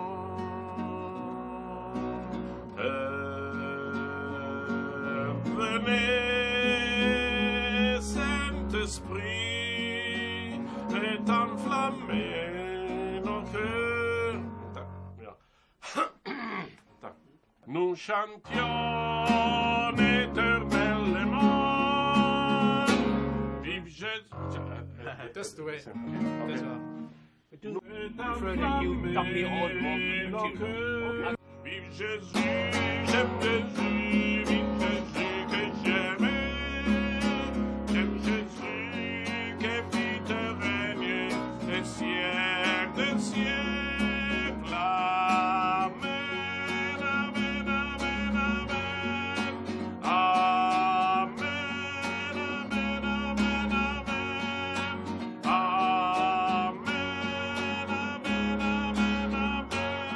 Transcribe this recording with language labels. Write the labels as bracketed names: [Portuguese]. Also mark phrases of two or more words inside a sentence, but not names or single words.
[French] Venez, Saint-Esprit, et enflammez nos cœurs. Nous chantions éternellement. Vive Jésus. [English] That's the way. That's [French] Nous Vive Jésus, j'aime Jésus, vive Jésus que j'aimais. J'aime Jésus qui fit régner des siècles, des siècles. Amen, amen, amen, amen. Amen, amen, amen, amen. Amen, amen, amen, amen.